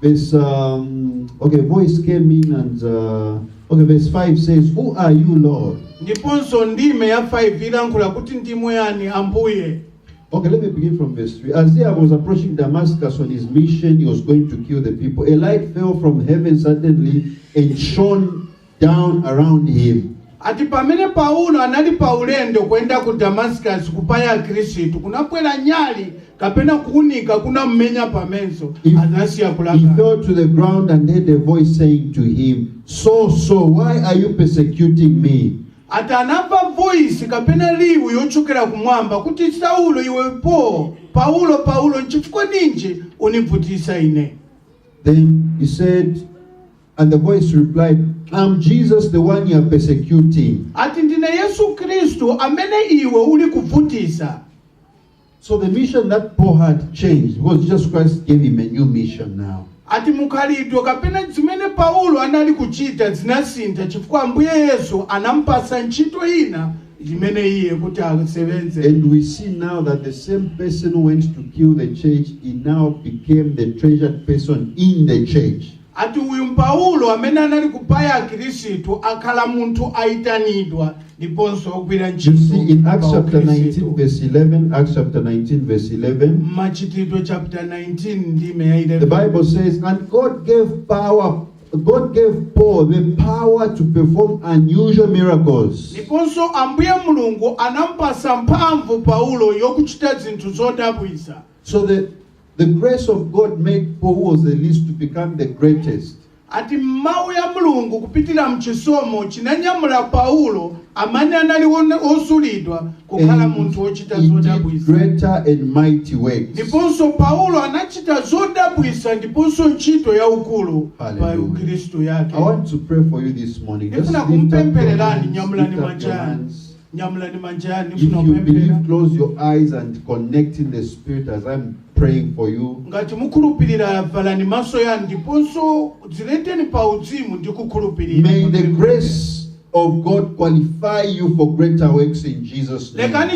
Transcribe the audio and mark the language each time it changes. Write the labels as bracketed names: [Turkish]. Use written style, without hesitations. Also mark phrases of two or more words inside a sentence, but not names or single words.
[English] Voice came in and verse 5 says, who are you, Lord? Okay, let me begin from verse 3. As he was approaching Damascus on his mission, he was going to kill the people. A light fell from heaven suddenly and shone down around him. [Nyanja] Ati pamene Paulo anali paulendo kwenda ku Damascus kupaya Kristu kunapwela nyali kapena kuunika kuna mmenya pamenso anasiya kulaka. [English] He fell to the ground and heard a voice saying to him, Saul, why are you persecuting me? [Nyanja] ati anamva voice kapena liwu yochokera kumwamba kuti Saulo iwe Paulo nchifukwa ninji univutisa ine. [English] Then he said, and the voice replied, I'm Jesus, the one you are persecuting. [Nyanja] Ati ndine Yesu Kristu amene iwe uli kuvutisa. [English] So the mission that Paul had changed because Jesus Christ gave him a new mission now. [Nyanja] Ati mukhalidwe kapena zimene Paulo anali kuchita zinasintha chifukwa Ambuye Yesu anampasa ntchito ina imene iye kuti asebenze. [English] And we see now that the same person who went to kill the church, he now became the treasured person in the church. [Nyanja] Ati uyu Paulo amene anali kupaya Khristu akhala munthu aitanidwa ndiponso ogwira ntchito. [English] You see in Acts chapter 19 verse 11, Acts chapter 19 verse 11. [Nyanja] Machitidwe chapter 19 ndime ya 11. [English] The Bible says, and God gave Paul the power to perform unusual miracles. [Nyanja] Ndiponso Ambuye Mulungu anampasa mphamvu Paulo yokuchita zinthu zodabwisa. [English] So the grace of God made Paul, who was the least, to become the greatest. [Nyanja] Ati mawu ya Mulungu kupitira mchisomo chinanyamula Paulo amene anali osulidwa kukhala munthu wochita zodabwisa. [English] Greater and mighty works. [Nyanja] Ndiponso Paulo anachita zodabwisa ndiponso ntchito ya ukulu pa Kristu yake. [English] I want to pray for you this morning. Just lift up your hands. If you believe, close your eyes and connect in the Spirit as I'm praying for you. May the grace of God qualify you for greater works in Jesus' name.